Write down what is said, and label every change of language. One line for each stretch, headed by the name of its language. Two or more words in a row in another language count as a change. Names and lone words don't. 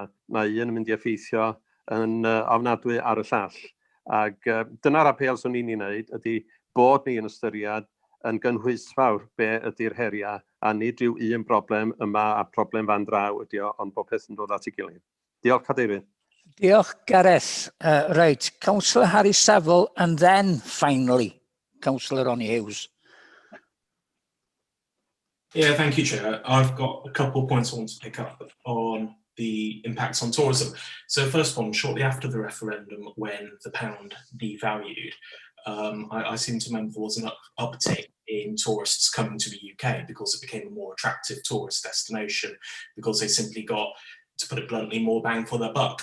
Welsh: Mae un yn mynd i effeithio yn ofnadwy ar y llall. Ac dyna'r apel swn i'n ei wneud ydy bod ni yn ystyried yn gynhwysfawr be ydy'r heriau a nid yw un broblem yma a broblem fan draw ydy o, ond bob peth yn dod at ei gilydd. Diolch, Cadeirydd. Diolch, Gareth.
English: Right, Councillor Harry Saville, and then finally, Councillor Ronnie Hughes. Yeah, thank you, Chair. I've got a couple of points I want to pick up on the impacts on tourism. So first one, shortly after the referendum, when the pound devalued, I seem to remember there was an uptick in tourists coming to the UK because it became a more attractive tourist destination, because they simply got, to put it bluntly, more bang for their buck.